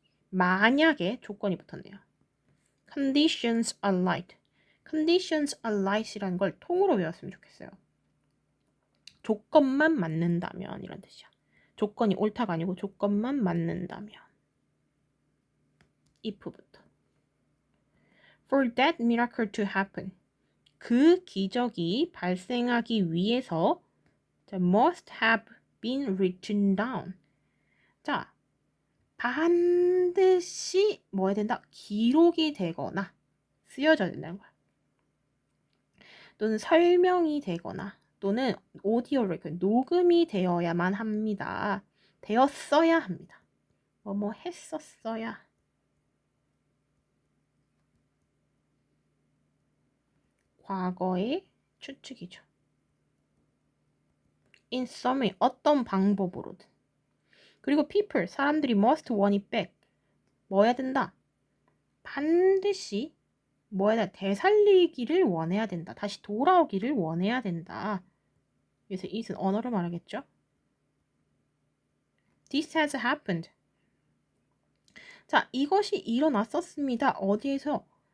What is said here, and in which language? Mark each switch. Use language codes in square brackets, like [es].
[ko] 만약에 조건이 붙었네요. [en] conditions are right. conditions are right [ko] 이라는 걸 통으로 외웠으면 좋겠어요. 조건만 맞는다면 이런 뜻이야. 조건이 옳다가 아니고 조건만 맞는다면. if부터. [en] For that miracle to happen. [ko] 그 기적이 발생하기 위해서 [en] must have been written down. [ko] 자, 반드시 뭐 해야 된다? 기록이 되거나 쓰여져야 된다는 거야. 또는 설명이 되거나 또는 오디오 레코드, 녹음이 되어야만 합니다. 되었어야 합니다. 뭐 했었어야. 과거의 추측이죠. [en] In summary, [ko] 어떤 방법으로든. 그리고 people, 사람들이 [en] must want it back. [ko] 뭐 해야 된다? 반드시 뭐 해야 된다? 되살리기를 원해야 된다. 다시 돌아오기를 원해야 된다. 그래서 it은 언어를 말하겠죠. [en] This has happened. [ko] 자, 이것이 일어났었습니다. 어디에서?